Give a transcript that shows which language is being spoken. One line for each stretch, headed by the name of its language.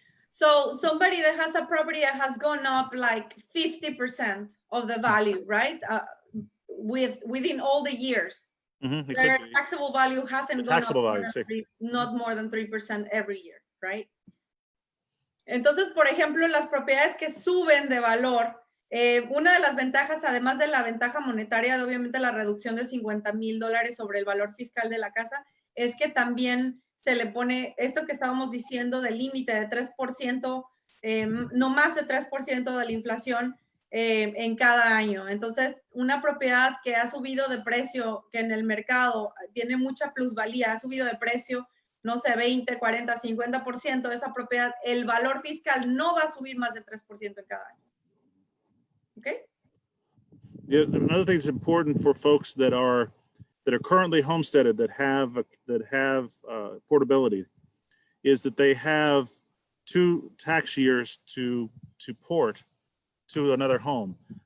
English: So somebody that has a property that has gone up like 50% of the value, right? Within all the years, their taxable value hasn't gone up not more than 3% every year, right?
Spanish: Entonces, por ejemplo, las propiedades que suben de valor, una de las ventajas, además de la ventaja monetaria, de obviamente la reducción de $50,000 sobre el valor fiscal de la casa, es que también se le pone esto que estábamos diciendo del límite de 3%, no más de 3% de la inflación en cada año. Entonces, una propiedad que ha subido de precio, que en el mercado tiene mucha plusvalía, ha subido de precio, no sé, 20, 40, 50% de esa propiedad, el valor fiscal no va a subir más de 3% en cada año.
English: Okay? Yeah, another thing that's important for folks that are currently homesteaded, that have portability, is that they have 2 tax years to port to another home.